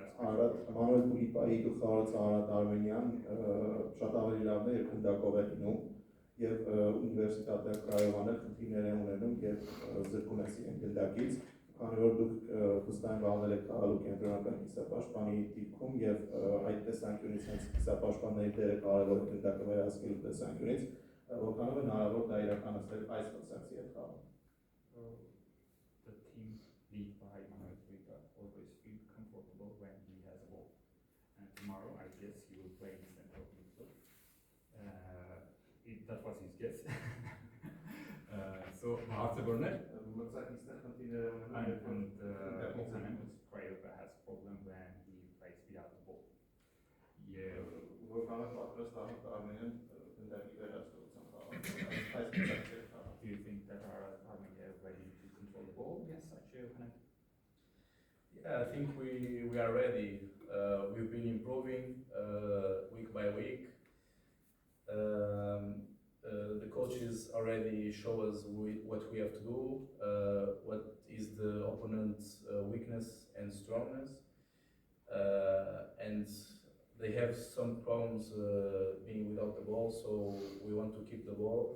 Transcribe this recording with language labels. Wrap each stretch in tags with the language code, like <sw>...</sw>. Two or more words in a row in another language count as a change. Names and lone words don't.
<hy>Արարատ Մանուել Տուլիպայի գլխավորած Արարատ Արմենիան շատ ավելի լավն է, երբ հնդակով է լինում, եւ Ունիվերսիտետը Կրայովան խնդիրներ են ունենում եւ զրկում են իրեն գնդակից, քանի որ դուք վստահ վաղել եք գալու կենտրոնական կիսապաշտպանի դիրքում եւ այդ տեսանկյունից հենց կիսապաշտպանների դերը կարևոր է գնդակը վերահսկելու տեսանկյունից, որքանով է հնարավոր դա իրականացնել այս մրցակցի հետ խաղում։</hy> <en>The team lead by Manuel Triga always feel comfortable when he has a ball. And tomorrow, I guess he will play in center of midfield. That was his guess. So, Hartzeborner</en> <hy>Մրցակիցներ խնդիրներ են ունենում</hy> <en>and opponent Craiova has problem when he plays without the ball. Yeah.</en> <hy>որքանով պատրաստ Արմենիան գնդակի վերահսկողության խաղում։</hy> <en>Do you think that Armenia is ready to control the ball against such a opponent? Yeah, I think we are ready. We've been improving week by week. The coaches already show us what we have to do, what is the opponent's weakness and strongness, and they have some problems being without the ball, so we want to keep the ball.</en>